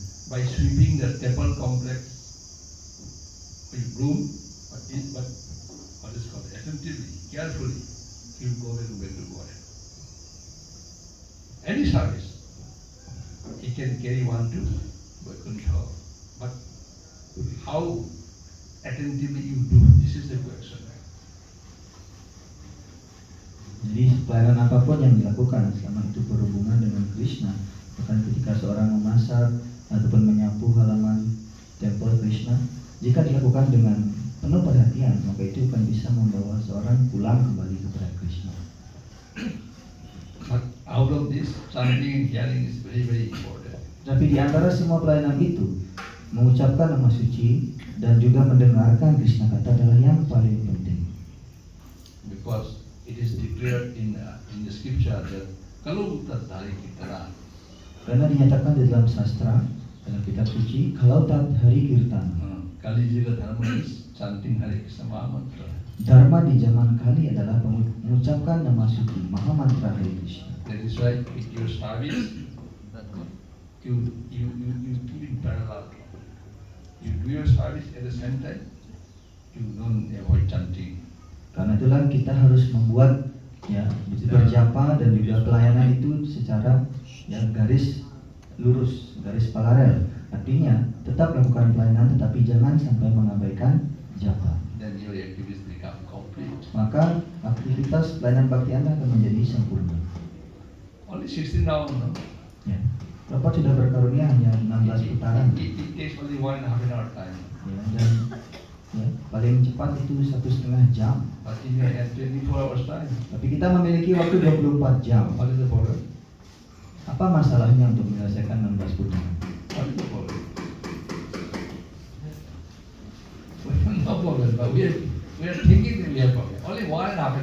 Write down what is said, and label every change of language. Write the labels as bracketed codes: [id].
[en] By sweeping the temple complex with broom, but what is called attentively, carefully, he'll go away back to God. any service, he can carry one to Vaikuntha. But how attentively you do, this is the question. [id] Jadi pelayanan apapun yang dilakukan selama itu berhubungan dengan Krishna, bahkan ketika seorang memasak ataupun menyapu halaman tempel Krishna, jika dilakukan dengan penuh perhatian, maka itu akan bisa membawa seorang pulang kembali kepada Krishna. [en] But out of this, chanting and hearing is very, very important. [id] Tapi di antara semua pelayanan itu, mengucapkan nama suci dan juga mendengarkan Krishna kata adalah yang paling penting. [en] Because it is declared in the scripture that kalau tadhari kirtana, [id] Karena dinyatakan di dalam sastra, dalam kitab suci, kalau tat hari kirtana, [en] Kali Juga Dharma is chanting Hare Krishna Maha Mantra. [id] dharma di zaman kali adalah mengucapkan nama suci Maha Mantra Hare Krishna. [en] That is why with your service, you put in parallel. You do your service at the same time, you don't avoid chanting. [id] Karena itulah kita harus membuat ya berjapa dan juga pelayanan itu secara ya garis lurus, garis paralel. Artinya tetap lakukan pelayanan tetapi jangan sampai mengabaikan japa. [en] Then your activities become complete. [id] Maka aktivitas pelayanan bakti Anda akan menjadi sempurna. [en] Only 16 rounds, no? [id] Ya. Bapak sudah berkarunia hanya 16 putaran. [en] It takes only 1.5 hour time. [id] Ya, dan ya, paling cepat itu 1,5 jam. [en] But in your hand 24 hours time, [id] Tapi kita memiliki waktu 24 jam. [en] what is the problem? [id] Apa masalahnya untuk menyelesaikan 16 putaran? [en] What is the problem? No problem, but we are thinking that we have problem. Only 1.5 hour.